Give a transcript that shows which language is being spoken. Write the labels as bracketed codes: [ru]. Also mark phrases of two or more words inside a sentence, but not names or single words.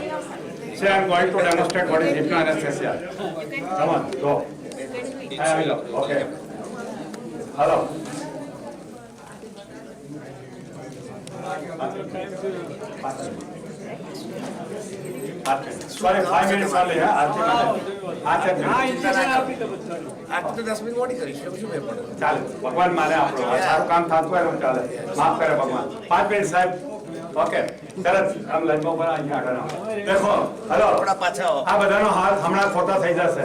[en] So I am going to demonstrate what is hypnoanesthesia. Come on, go. [gu] આયા આવી જાઓ. [en] Okay. Hello. Sorry, 5 minutes only. [gu] ચાલે ભગવાન માને આપણું સારું કામ થતું હોય એમ ચાલે. માફ કરે ભગવાન. 5 મિનિટ સાહેબ. ઓકે સરસ. આમ લાઈનમાં ઉપર અહીંયા આગળ આવો. દેખો હલો આ બધાનો હાથ હમણાં ખોટા થઈ જશે.